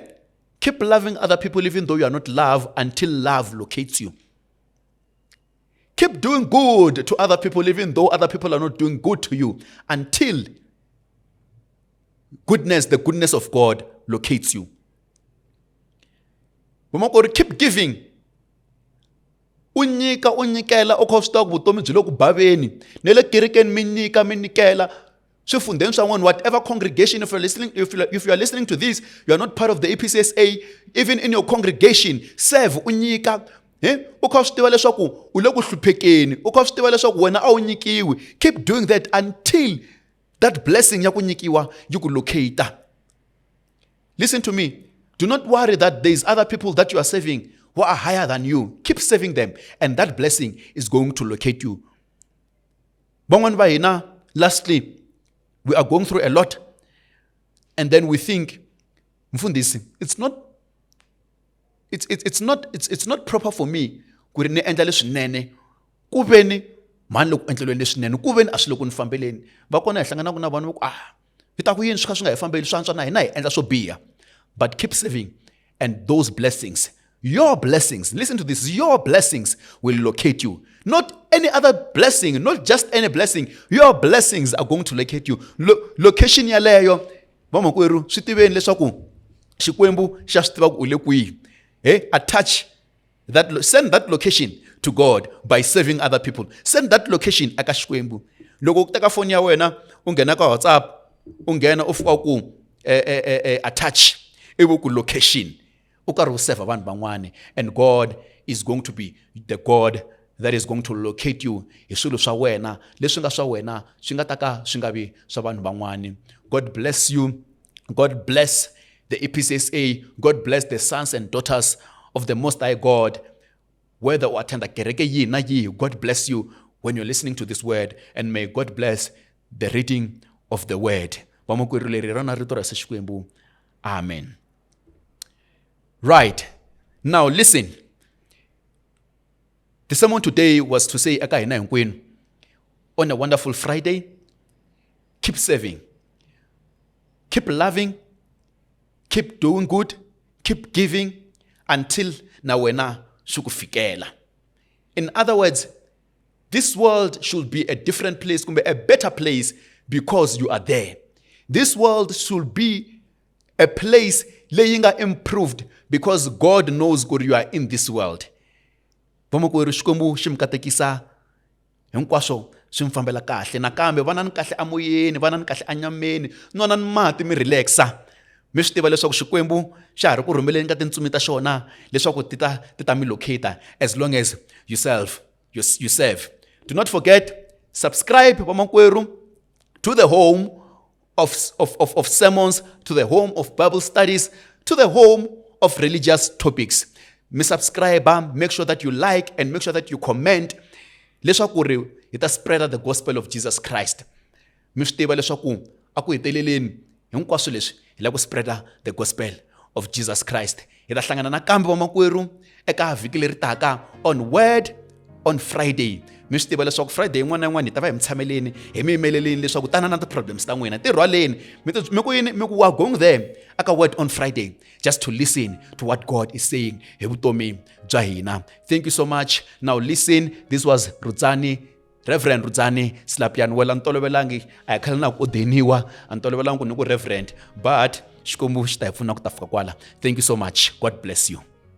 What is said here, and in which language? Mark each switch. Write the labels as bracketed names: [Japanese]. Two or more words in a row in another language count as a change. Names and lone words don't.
[English] Keep loving other people even though you are not loved until love locates you. Keep doing good to other people even though other people are not doing good to you until the goodness of God locates you. Keep giving. [Tsonga] Unyikela okhosta kubutomi byi le ku bhaveni nele kerekeni minyikela swifundeni swan'wana, [English] whatever congregation, if you are listening to this, you are not part of the EPCSA, even in your congregation, serve, unyika. Keep doing that until that blessing [Tsonga] ya kunyikiwa [English] you could locate. Listen to me. Do not worry that there is other people that you are serving who are higher than you. Keep serving them, and that blessing is going to locate you. Lastly, we are going through a lot, and then we think, Mfundisi, it's not proper for me [Tsonga] kuri endla leswinene kuveni mani loko endlelweni leswinene kuveni a swi le ku ni fambeleni va kona hi hlanganaku na vanhu hi ta ku yini swi kha swi nga hi fambeli swantswa na hina hi endla swo biha. [English] But keep serving, and those blessings, your blessings, listen to this, your blessings will locate you. Not any other blessing, not just any blessing. Your blessings are going to locate you. [Tsonga] Location yaleyo vamakweru swi tiveni leswaku Xikwembu xa swi tiva ku u le kwihi. [English] Attach that, send that location to God by serving other people. Send that location [Tsonga] aka Xikwembu. Loko u teka phone ya wena u nghena ka WhatsApp, u nghena u fika ku attach ivi ku location. U karhi u serve vanhu van'wana, [English] and God is going to be the God that is going to locate you [Tsonga] hi swilo swa wena leswi nga swa wena swi nga ta ka swi nga vi swa vanhu van'wana. [English] God bless you. God bless the EPCSA. God bless the sons and daughters of the Most High God. [Tsonga] Whether u attenda kereke yihi na yihi, [English] God bless you when you're listening to this word, and may God bless the reading of the word. [Tsonga] Vamakwerhu leri rona rito ra Xikwembu. [English] Amen. Right. Now listen. The sermon today was to say [Tsonga] aka hina hinkwenu, [English] on a wonderful Friday, keep serving, keep loving, keep doing good, keep giving until [Tsonga] na wena swi ku fikela. [English] In other words, this world should be a different place, kumbe a better place, because you are there. This world should be a place [Tsonga] leyi nga [English] improved because God knows good you are in this world. [Tsonga] Vamakwerhu Xikwembu xi mi katekisa hinkwaswo swi mi fambela kahle, nakambe vanani kahle amoyeni, vanani kahle anyameni, nwanani mati mi relaxa. Mi swi tiva leswaku Xikwembu xa ha ri ku rhumeleni ka tintsumi ta xona leswaku ti ta mi locata [English] as long as you serve. Do not forget, subscribe vamakwerhu to the home of sermons, to the home of Bible studies, to the home of religious topics. Mi subscribe, make sure that you like and make sure that you comment [Tsonga] leswaku ri hi ta [English] spread the gospel of Jesus Christ. [Tsonga] Mi swi tiva leswaku aku heteleleni hinkwaswo leswi hi la ku [English] spread the gospel of Jesus Christ. [Tsonga] Hi ta hlangana nakambe vamakwerhu eka vhiki leri taka on Word on Friday. Mi swi tiva leswaku Friday yin'wana na yin'wana hi ta va hi mi tshameleni hi mi yimeleleni leswaku tana na ti-problems ta n'wina ti rhwaleni mi ku yini, mi ku [English] are going there [Tsonga] aka Word on Friday [English] just to listen to what God is saying [Tsonga] hi vutomi bya hina. [English] Thank you so much. Now listen, this was Reverend Rudzani Slapian. Well, [Tsonga] antolovelangi a khale na ku deniwa, antolovelangi ku ni ku reverend, [English] but [Tsonga] Xikwembu xi ta hi pfuna ku ta fika kwala. [English] Thank you so much. God bless you.